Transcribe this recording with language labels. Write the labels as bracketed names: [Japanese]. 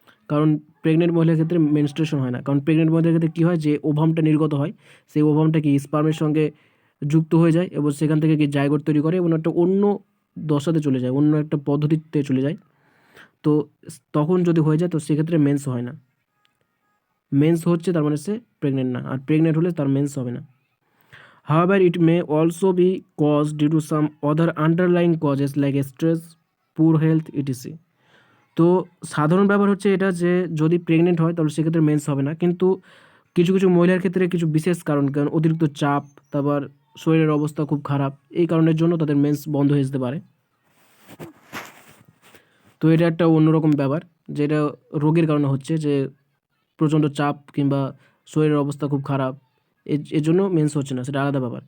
[Bangla] কারণ প্রেগনেন্ট মহিলার ক্ষেত্রে মেনস্ট্রুয়েশন হয় না, কারণ প্রেগনেন্ট মহিলার ক্ষেত্রে কী হয়, যে ওভামটা নির্গত হয় সেই ওভামটা কি স্পার্মের সঙ্গে যুক্ত হয়ে যায় এবং সেখান থেকে কি জাইগোট তৈরি করে এবং একটা অন্য দশাতে চলে যায়, অন্য একটা পদ্ধতিতে চলে যায়। তো তখন যদি হয়ে যায় তো সেক্ষেত্রে মেন্স হয় না। মেন্স হচ্ছে তার মানে সে প্রেগনেন্ট না, আর প্রেগনেন্ট হলে তার মেন্স হবে না। [English] However, it may also be caused due to some other underlying causes like stress, poor health, etc. [Bangla] তো সাধারণ ব্যাপার হচ্ছে এটা, যে যদি প্রেগনেন্ট হয় তাহলে সেক্ষেত্রে মেন্স হবে না, কিন্তু কিছু কিছু মহিলার ক্ষেত্রে কিছু বিশেষ কারণ, কারণ অতিরিক্ত চাপ, তারপর শরীরের অবস্থা খুব খারাপ, এই কারণের জন্য তাদের মেন্স বন্ধ হয়ে যেতে পারে। তো এটা একটা অন্যরকম ব্যাপার, যেটা রোগের কারণে হচ্ছে, যে প্রচণ্ড চাপ কিংবা শরীরের অবস্থা খুব খারাপ, এর জন্য মেন্স হচ্ছে না, সেটা আলাদা ব্যাপার।